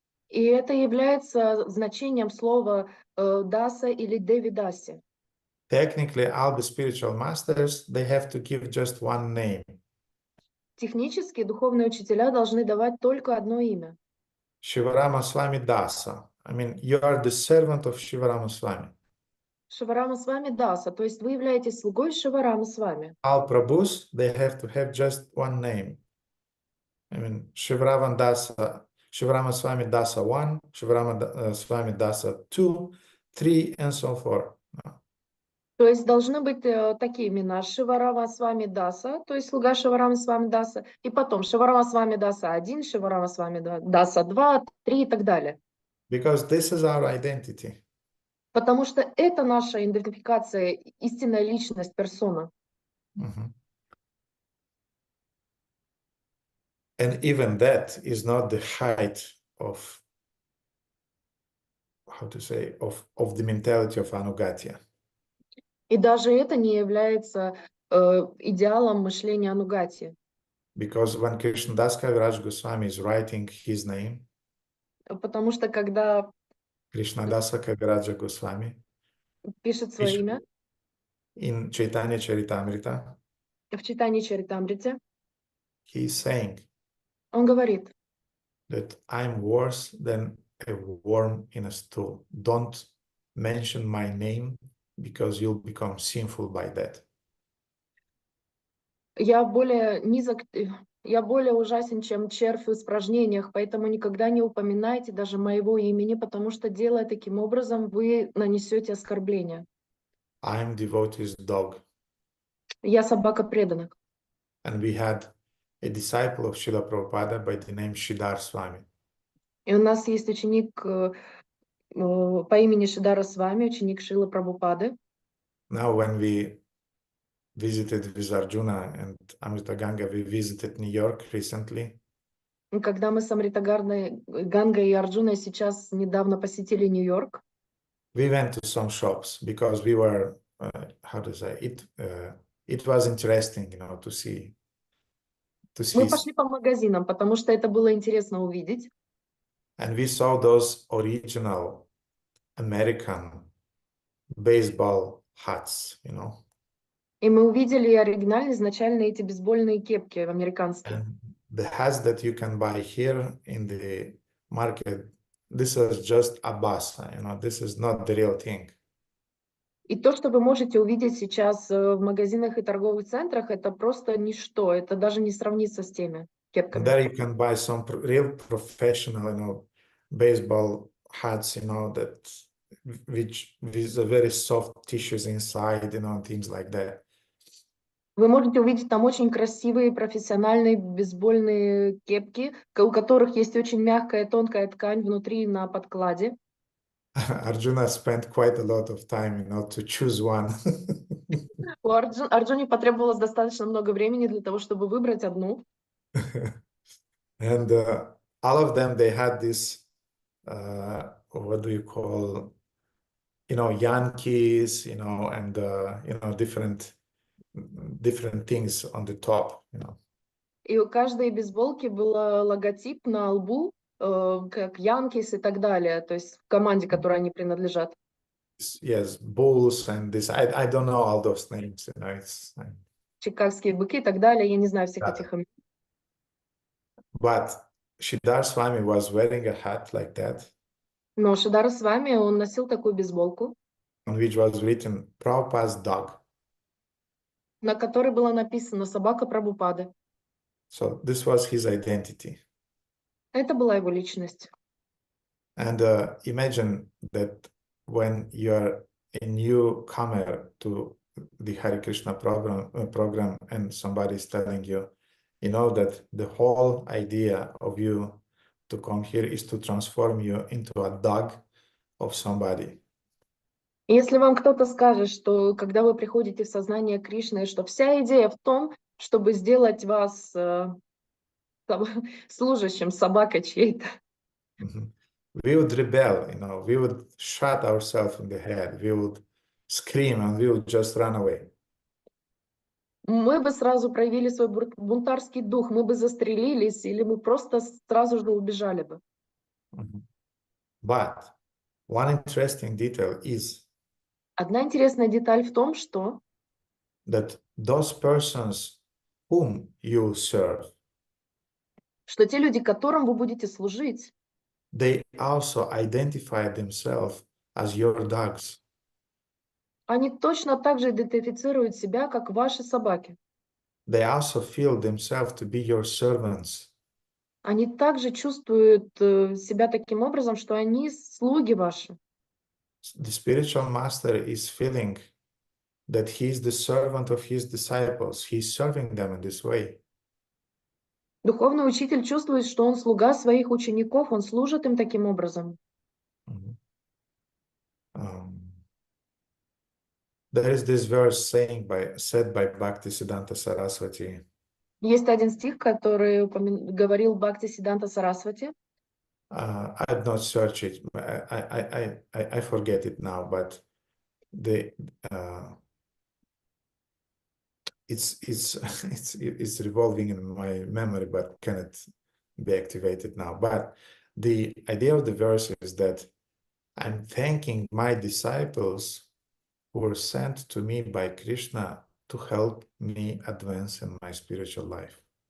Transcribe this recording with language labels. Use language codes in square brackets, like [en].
[ru] И это является значением слова даса или девидаси. [en] Technically, all the spiritual masters, they have to give just one name. [ru] Технически духовные учителя должны давать только одно имя. [en] Shivarama Swami Dasa. I mean, you are the servant of Shivarama Swami. [ru] Шиварама с вами даса, то есть вы являетесь слугой Шиварама с вами. [en] All Prabhus, they have to have just one name. I mean, Shivarama Dasa, Shivarama Swami Dasa 1, Shivarama Swami Dasa 2, 3, and so forth. [ru] То есть должны быть такие имена: Шиварама с вами даса, то есть слуга Шиварама с вами даса, и потом Шиварама с вами даса 1, Шиварама с вами даса 2, 3 и так далее. [en] Because this is our identity. [ru] Потому что это наша идентификация, истинная личность, персона. Mm-hmm. [en] And even that is not the height of, how to say, of the mentality of Anugatya. [ru] И даже это не является идеалом мышления Анугати. [en] Because when Krishnadas Kaviraj Goswami is writing his name, [ru] Потому что когда [en] Krishnadasa Kaviraja Goswami, [ru] пишет свое имя [en] in Chaitanya Charitamrita, [ru] в читании Чаритамрите, [en] he is saying [ru] он говорит: [en] that I'm worse than a worm in a stool. Don't mention my name because you'll become sinful by that. [ru] я более низок, я более ужасен, чем червь в испражнениях, поэтому никогда не упоминайте даже моего имени, потому что, делая таким образом, вы нанесете оскорбление. [en] I'm devotee's dog. [ru] Я собака преданных. [en] And we had a disciple of Srila Prabhupada by the name Shridhar Swami. [ru] И у нас есть ученик по имени Шидара Свами, ученик Шрилы Прабхупады. [en] Now when we visited with Arjuna and Amrita Ganga, we visited New York recently. [ru] Когда мы с Амритагарной, Гангой и Арджуной сейчас недавно посетили Нью-Йорк, [en] We went to some shops because we were, how to say, it was interesting, you know, to see. [ru] мы пошли по магазинам, потому что это было интересно увидеть. [en] And we saw those original American baseball hats, you know. [ru] И мы увидели оригинальные, изначально эти бейсбольные кепки американские. [en] And the hats that you can buy here in the market, this is just a basa, you know, this is not the real thing. [ru] И то, что вы можете увидеть сейчас в магазинах и торговых центрах, это просто ничто, это даже не сравнится с теми [en] And [ru] кепками. [en] there you can buy some real professional, you know, baseball hats, you know, that which with a very soft tissues inside, you know, things like that. [ru] Вы можете увидеть там очень красивые профессиональные бейсбольные кепки, у которых есть очень мягкая тонкая ткань внутри на подкладе. [en] Arjuna spent quite a lot of time, you know, to choose one. [ru] У Арджуне потребовалось достаточно много времени для того, чтобы выбрать одну. [en] And all of them, they had this, what do you call, you know, Yankees, you know, and, you know, different things on the top, you know. [ru] И у каждой бейсболки был логотип на лбу, как Янкис и так далее, то есть в команде, которой они принадлежат. [en] Yes, Bulls and this, I don't know all those names, you know, it's... [ru] Чикагские быки и так далее, я не знаю всех этих имен. [en] But Shridhar Swami was wearing a hat like that, [ru] Но Шидара с вами, он носил такую бейсболку, [en] on which was written Prabhupada's dog. [ru] на которой было написано «Собака Прабхупады». [en] So this was his identity. [ru] Это была его личность. [en] And imagine that when you're a newcomer to the Hare Krishna program and somebody is telling you, you know, that the whole idea of you to come here is to transform you into a dog of somebody. [ru] Если вам кто-то скажет, что когда вы приходите в сознание Кришны, что вся идея в том, чтобы сделать вас служащим собакой чьей-то, [en] we would rebel, you know, we would shot ourselves in the head, we would scream and we would just run away. [ru] мы бы сразу проявили свой бунтарский дух, мы бы застрелились или мы просто сразу же убежали бы. [en] But one interesting detail is [ru] Одна интересная деталь в том, что [en] that those persons whom you serve, [ru] те люди, которым вы будете служить, [en] they also identify themselves as your dogs. [ru] они точно так же идентифицируют себя, как ваши собаки. [en] They also feel themselves to be your servants. [ru] Они также чувствуют себя таким образом, что они слуги ваши. [en] The spiritual master is feeling that he is the servant of his disciples. He's serving them in this way. [ru] Духовный учитель чувствует, что он слуга своих учеников, он служит им таким образом. [en] There is this verse said by Bhaktisiddhanta Saraswati. [ru] Есть один стих, который говорил Бхактисиддханта Сарасвати. [en] I've not searched it. I forget it now, but the it's it's revolving in my memory, but cannot be activated now. But the idea of the verse is that I'm thanking my disciples who were sent to me by Krishna to help me advance in my spiritual life.